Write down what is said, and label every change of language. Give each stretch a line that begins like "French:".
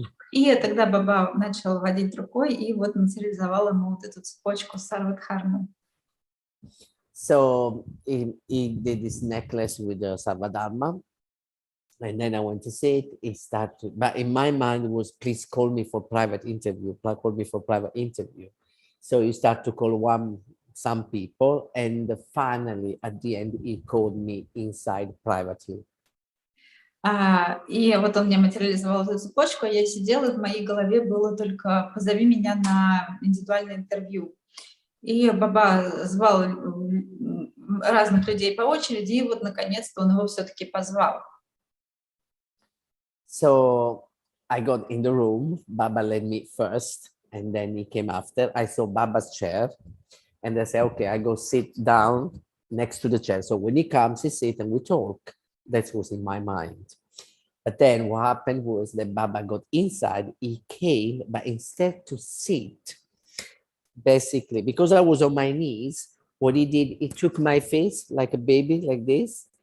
Russian: И тогда Баба начал водить рукой, и вот материализовал ему вот эту цепочку Сарвадхармы.
English: So he did this necklace with the Sarvadharma. And then I went to see it. It started, but in my mind it was, please call me for private interview. Call me for private interview. So he started to call some people, and finally at the end he called me inside privately.
Russian: И вот он мне материализовал эту цепочку, я сидела, и в моей голове было только «позови меня на индивидуальное интервью». И Баба звал разных людей по очереди, и вот наконец-то он его все-таки позвал.
English: So I got in the room. Baba led me first, and then he came after. I saw Baba's chair, and I said, okay, I go sit down next to the chair. So when he comes, he sit and we talk. That was in my mind. But then what happened was that Baba got inside. He came, but instead to sit, basically, because I was on my knees, what he did, he took my face like a baby, like this.